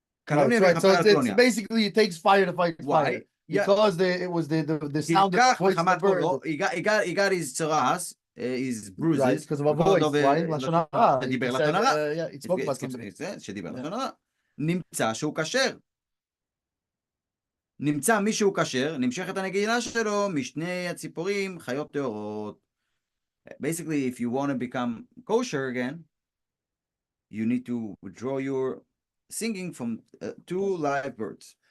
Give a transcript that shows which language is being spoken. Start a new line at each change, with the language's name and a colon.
English: Right. So it's basically it takes fire to fight fire. Because it was the sound of the voice of the bird. He got his tzaras, his bruises. Right, because of a voice, right?
Hebrew: לשון הרע. שדיבר לשון הרע.
English: Yeah, it spoke about somebody.
Hebrew: שדיבר לשון הרע. נמצא שהוא כשר. נמצא מישהו כשר, נמשכת הנגינה שלו משני הציפורים, חיות טהורות.
English: Basically, if you want to become kosher again, you need to withdraw your singing from 2 live birds.